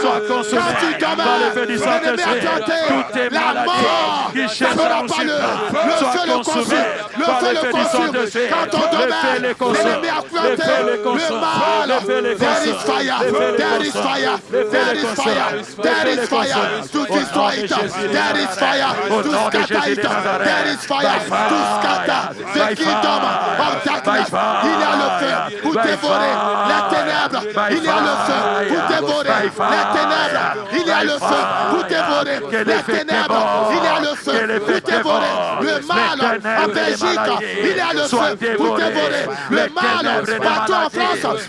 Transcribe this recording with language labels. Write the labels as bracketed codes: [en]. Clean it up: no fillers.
[fr] Soit consumé par le feu du Saint-Esprit. Toutes tes maladies qui cherchent à nous supprimer soient consumées par le feu du Saint-Esprit. Le feu les consomme, le feu les consomme, le feu les consomme, [en] There is fire. There is fire. There is fire to destroy it. There is fire to scatter it. There is fire to scatter the kingdom of darkness. [fr] Il y a le feu pour dévorer les ténèbres. Il y a le feu pour dévorer les ténèbres. Il y a le feu pour dévorer les ténèbres. Il y a le feu pour dévorer le mal en Belgique. Il y a le feu pour dévorer le mal partout en France.